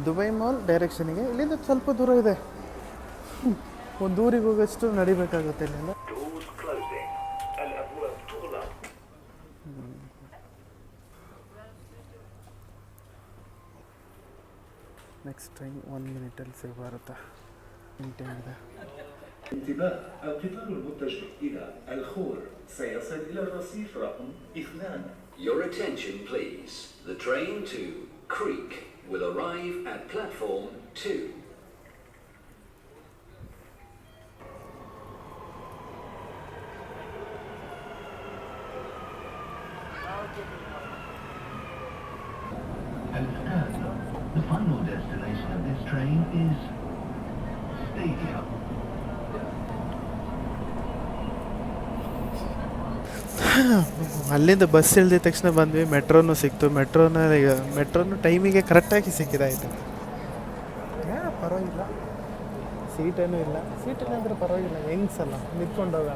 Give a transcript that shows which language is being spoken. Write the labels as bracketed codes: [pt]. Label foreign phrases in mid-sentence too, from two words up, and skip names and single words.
[kn] ದುಬೈ ಮಾಲ್ ಡೈರೆಕ್ಷನಿಗೆ ಇಲ್ಲಿಂದ ಸ್ವಲ್ಪ ದೂರ ಇದೆ. ಒಂದು ಊರಿಗೆ ಹೋಗೋಷ್ಟು ನಡಿಬೇಕಾಗುತ್ತೆ ಇಲ್ಲಿಂದ. [en] next train [kn] 1 ಮಿನಿಟಲ್ಲಿ ಸಿಗಬಾರುತ್ತಾ? ಇಂಟೇನಿದೆ. [ar] انتباه القطار المتجه إلى الخور سيصل إلى الرصيف رقم 2. [en] Your attention please. The train to Creek will arrive at platform 2. The final destination of this train is Stadium. [kn] ಅಲ್ಲಿಂದ ಬಸ್ ಇಳಿದ ತಕ್ಷಣ ಬಂದ್ವಿ. ಮೆಟ್ರೋನು ಸಿಕ್ತು. ಮೆಟ್ರೋನು ಟೈಮಿಗೆ ಕರೆಕ್ಟಾಗಿ ಸಿಕ್ಕಿದಾಯಿತು. ಪರವಾಗಿಲ್ಲ, ಸೀಟೇನೂ ಇಲ್ಲ. ಸೀಟೇನಂದರೆ ಪರವಾಗಿಲ್ಲ, ಹೆಂಗ್ಸಲ್ಲ, ನಿಂತ್ಕೊಂಡು ಹೋಗೋಣ.